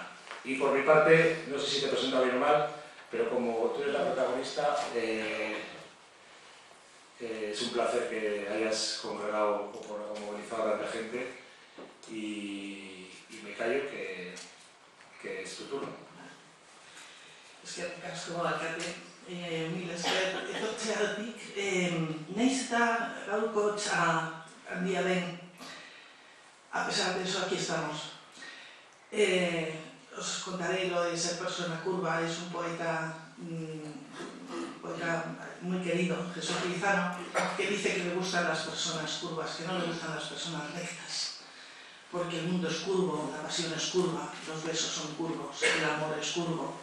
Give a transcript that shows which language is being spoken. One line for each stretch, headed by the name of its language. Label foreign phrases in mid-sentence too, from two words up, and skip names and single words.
Spanish: Y por mi parte, no sé si te presento bien o mal, pero como tú eres la protagonista, es un placer que hayas congregado o movilizado a tanta gente, y me callo que es tu turno.
Basque: Eskerrik asko alkate, mila esker etortzeagatik. Naiz eta gaurko handia den,
Spanish: a pesar de eso, aquí estamos. Os contaré lo de ser persona curva. Es un poeta muy querido, Jesús Lizano, que dice que le gustan las personas curvas, que no le gustan las personas rectas, porque el mundo es curvo, la pasión es curva, los besos son curvos, el amor es curvo.